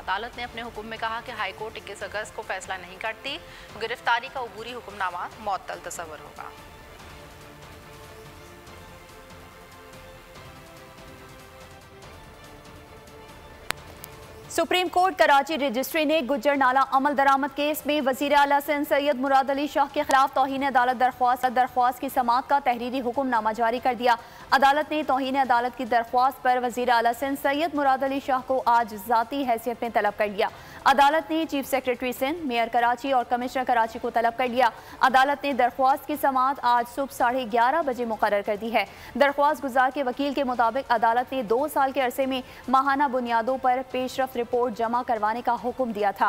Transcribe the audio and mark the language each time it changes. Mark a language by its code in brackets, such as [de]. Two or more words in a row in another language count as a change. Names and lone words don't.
[ur] عدالت نے اپنے حکم میں کہا کہ ہائی کورٹ 21 اگست کو فیصلہ نہیں کرتی، گرفتاری کا عبوری حکم نامہ معطل تصور ہوگا. سپریم کورٹ کراچی رجسٹری نے گجر نالہ عملدرآمد کیس میں وزیر اعلیٰ سندھ سید مراد علی شاہ کے خلاف توہین عدالت درخواست کی سماعت کا تحریری حکم نامہ جاری کر دیا. عدالت نے توہین عدالت کی درخواست پر وزیر اعلیٰ سندھ سید مراد علی شاہ کو آج ذاتی حیثیت میں طلب کر لیا. عدالت نے [en] chief secretary [ur] سندھ، میئر کراچی اور کمشنر کراچی کو طلب کر لیا. عدالت نے درخواست کی سماعت آج صبح 11:30 بجے مقرر کر دی ہے. درخواست گزار کے وکیل کے مطابق عدالت نے 2 سال کے عرصے میں ماہانہ بنیادوں پر پیشرفت رپورٹ جمع کروانے کا حکم دیا تھا.